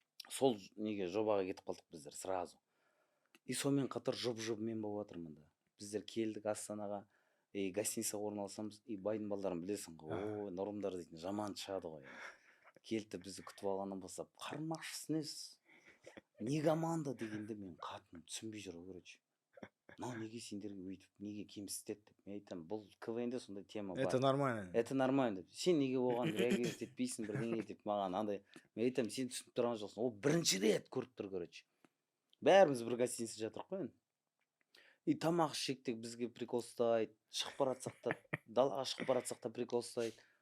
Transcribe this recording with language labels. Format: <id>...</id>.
<kk>Сол неге жобаға кетіп қалдық біздер сразу. И сонымен қатар жұп-жұбымен болып жатырмын да. Біздер келдік Астанаға, гостиницаға орналасамыз, байдың балдарын білесің ғой, нұрымдар дейтін жаман шығады ғой. Келді бізді күтіп алғаннан бастап, қармақшысы несі? Не команда дегенде мен қатыным түсінбей жүр, короче. Неге сендерге өйтіп, неге кемсітеді деп. Мен айтам, бұл КВНде сондай тема бар.</kk> <ru>Это нормально.</ru> <kk>Это нормально деп. Сен неге оған реагировать етпейсің, бірдеңе деп маған андай. Мен айтам, сен түсініп тұрған жоқсың. Ол бірінші рет көріп тұр, короче. Бәріміз бір гостиницада жатырық қой енді. И тамақ ішсек бізге прикол ұстайды, шығып баратсақ та, далаға шығып баратсақ та прикол ұстайды.</kk>